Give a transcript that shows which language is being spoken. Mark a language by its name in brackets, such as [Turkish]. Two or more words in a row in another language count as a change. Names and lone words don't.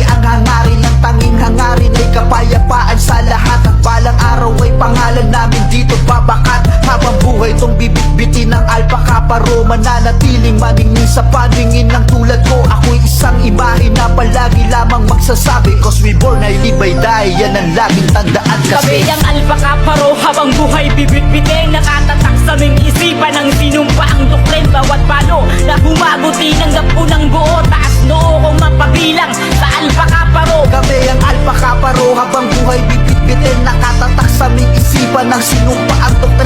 [Filipino] Ang hangarin ng tanging hangarin ay kapayapaan sa lahat, at balang araw ay pangalan namin dito babakat. Habang buhay tong bibit-bitin ng Alpha Kappa Rho, mananatiling maningin sa paningin ng tulad ko. Ako'y isang imahe na palagi lamang magsasabi, [English] cause we born, I live, I die, [Filipino] yan ang laging tandaan. Kami Kasi ang Alpha Kappa Rho, habang buhay bibit-bitin, nakatatak sa aming isipan ang sinumpaang doktrin. Bawat palo na humagot, tinanggap ko ng buo, taas noo kong mapabilang sa Alpha Kappa Rho. kami ang Alpha Kappa Rho, habang buhay bibit-bitin, nakatatak sa aming isipan ng sinumpaang doktrin.